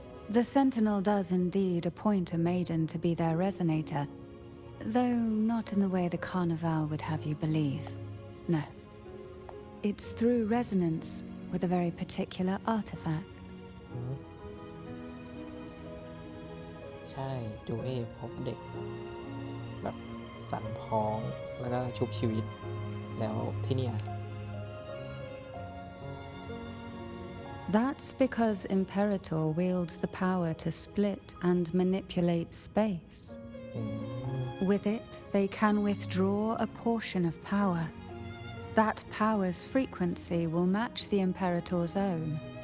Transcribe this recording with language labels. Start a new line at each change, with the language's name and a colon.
English: The Sentinel does indeed appoint a maiden to be their resonator, though not in the way the Carnival would have you believe. No. It's through resonance with a very particular artifact.
Thai: ใช่จูเอพบเด็กแบบสั่นพ้องแล้วก็ชุบชีวิตแล้วที่เนี่ย
English: That's because Imperator wields the power to split and manipulate space. With it, they can withdraw a portion of power. That power's frequency will match the Imperator's own.